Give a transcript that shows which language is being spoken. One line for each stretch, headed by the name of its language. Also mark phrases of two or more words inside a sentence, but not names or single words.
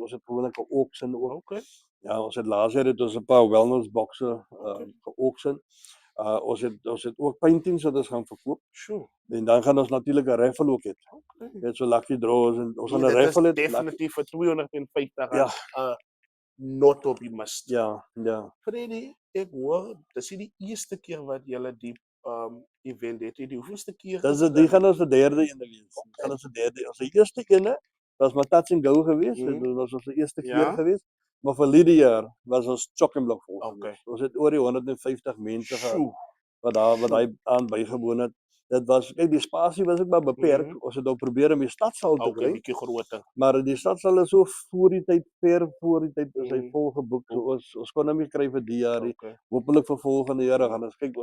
Afrikaans: Ons het gewoonlik 'n auction ook. Okay. Ja, ons het laas jaar het ons 'n paar wellness bokse ge-auction. Ons het ook paintings wat ons gaan verkoop. Sure. En dan gaan ons natuurlik 'n raffle ook hê. Okay. Net so
English: lucky draws
Afrikaans: en ons gaan 'n Dit is raffle hê. definitief vir R250. Ja.
English: Not to be missed.
Afrikaans: Ja. Freddy, ek hoor, dis nie die eerste keer wat jy die event het. Die hoeveelste keer? Die gaan ons vir derde ene wees. Gaan ons vir derde. Ons eerste ene was maar
English: touch and go
Afrikaans: geweest. Dit was ons eerste keer geweest. Maar vir hierdie jaar was ons
English: chock and block
Afrikaans: vol. Okay. Ons het oor die 150 mense gehad Sjoe. wat daai aan bygewoon het. Dit was kyk die spasie was ook maar beperk. Ons het nou probeer om die stadsaal te kry. Bietjie groter. Maar die stadsaal is so voor die tyd is hy vol geboek. So ons kon hom nie kry vir die jaar nie. Hoopelik vir volgende jaar gaan ons kyk.